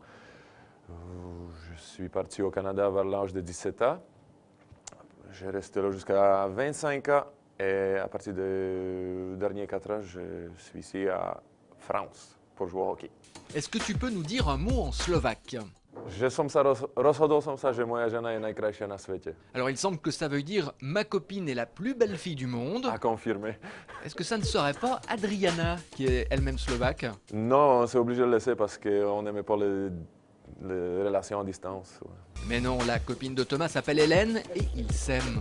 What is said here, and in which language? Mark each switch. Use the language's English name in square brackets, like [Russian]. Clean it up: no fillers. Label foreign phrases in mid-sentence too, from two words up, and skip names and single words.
[French] Je suis parti au Canada vers l'âge de 17 ans. J'ai resté là jusqu'à 25 ans. Et à partir des derniers 4 ans, je suis ici à France pour jouer au hockey. Est-ce que tu peux nous dire un mot en slovaque? [Slovak] Že som sa rozhodol som sa, že moja žena je najkrajšia na svete. [French] Alors il semble que ça veuille dire « ma copine est la plus belle fille du monde ». À confirmer. Est-ce que ça ne serait pas Adriana, qui est elle-même slovaque? Non, on s'est obligé de le laisser parce qu'on n'aimait pas les relations à distance. Ouais. Mais non, la copine de Thomas s'appelle Hélène et ils s'aiment.